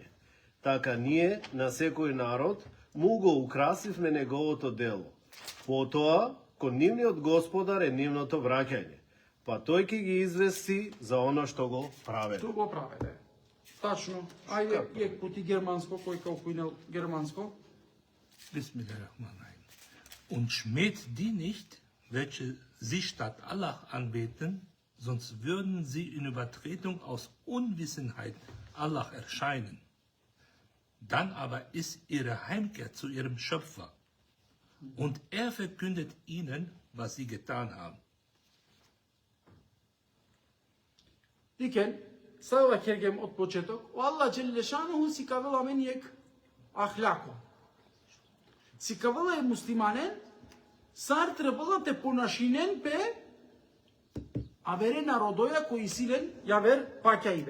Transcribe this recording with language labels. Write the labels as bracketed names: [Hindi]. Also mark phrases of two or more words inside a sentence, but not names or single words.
[Macedonian] Така ние на секој народ му го украсивме неговото дело. Потоа, кон нивниот господар е нивното враќање, па тој ќе ги извести за оно што го праве. Што го праве, да. Тачно. Ајде, [Romany] ек пути германско, кој као поинел германско. [Arabic] بسم الله الرحمن الرحيم. [German] Und schmäht die nicht, welche sie statt Allah anbeten, sonst würden sie in Übertretung aus Unwissenheit Allah erscheinen. Dann aber ist ihre Heimkehr zu ihrem Schöpfer. Und er verkündet ihnen, was sie getan haben. [Romany] Дикен, сава кергем од почеток, о [Arabic] الله جل شأنه [Romany] си кавела мен ек ахляко. Си кавела е муслиманен, сар требала те понашинен пе, а вере народоја кој силен, ја вер паќа ибе.